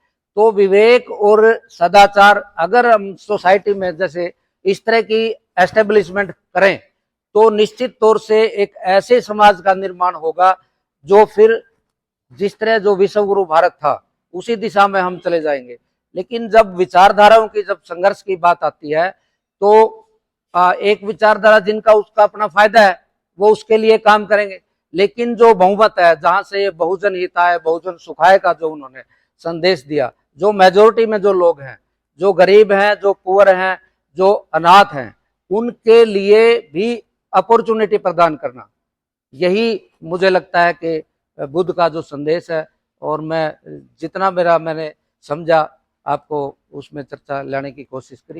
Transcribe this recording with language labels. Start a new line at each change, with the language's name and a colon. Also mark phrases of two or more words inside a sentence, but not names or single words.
Hindi: तो विवेक और सदाचार अगर हम सोसाइटी में जैसे इस तरह की एस्टेब्लिशमेंट करें तो निश्चित तौर से एक ऐसे समाज का निर्माण होगा जो फिर जिस तरह जो विश्व गुरु भारत था उसी दिशा में हम चले जाएंगे। लेकिन जब विचारधाराओं की, जब संघर्ष की बात आती है तो एक विचारधारा जिनका उसका अपना फायदा है वो उसके लिए काम करेंगे, लेकिन जो बहुमत है, जहां से
Pali: बहुजन हिताय बहुजन सुखाय
Hindi: का जो उन्होंने संदेश दिया, जो मेजोरिटी में जो लोग हैं, जो गरीब हैं, जो पुअर हैं, जो अनाथ हैं, उनके लिए भी अपॉर्चुनिटी प्रदान करना, यही मुझे लगता है कि बुद्ध का जो संदेश है। और मैं जितना मैंने समझा आपको उसमें चर्चा लाने की कोशिश करी।